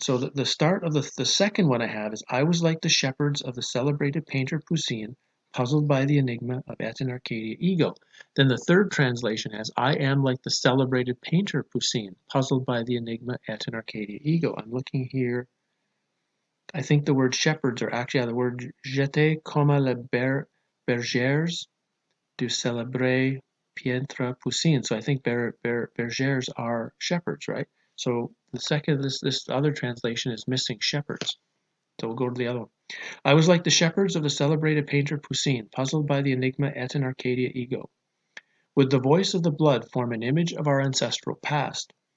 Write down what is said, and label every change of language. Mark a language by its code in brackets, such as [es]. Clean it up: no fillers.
[en] So the start of the second one I have is, I was like the shepherds of the celebrated painter Poussin, puzzled by the enigma of Et in Arcadia ego. Then the third translation has, I am like the celebrated painter Poussin, puzzled by the enigma Et in Arcadia ego. I'm looking here. I think the word shepherds are actually, the word [fr] j'étais comme les bergers du célèbre peintre Poussin. [en] So I think bergers are shepherds, right? So the second, this other translation is missing shepherds. So we'll go to the other one. I was like the shepherds of the celebrated painter Poussin, puzzled by the enigma Et in Arcadia ego. Would the voice of the blood form an image of our ancestral past?